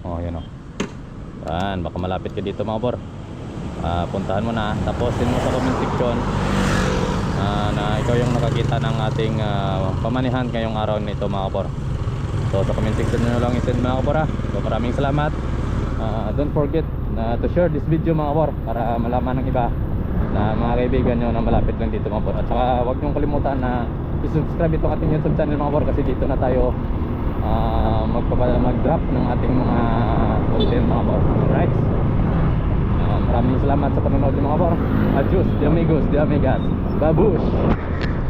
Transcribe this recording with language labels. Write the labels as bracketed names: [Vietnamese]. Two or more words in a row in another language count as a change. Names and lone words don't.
[Filipino] O yan o. Yan, baka malapit ka dito mga bro. Puntahan mo na, taposin mo sa comment section na ikaw yung nakakita ng ating pamanihan ngayong araw nito mga bro. So sa comment section nyo lang i-send mga bro. So maraming salamat. [English] Don't forget to share this video [Filipino] mga bro, para malaman ng iba na mga kaibigan nyo na malapit lang dito mga bro. At saka huwag nyo kalimutan na i-subscribe itong ating YouTube channel mga bro, kasi dito na tayo mag-drop ng ating mga content mga bro. Alright, maraming salamat sa panonood mga bro. [Spanish] Adios, de amigos, de amigas, babush.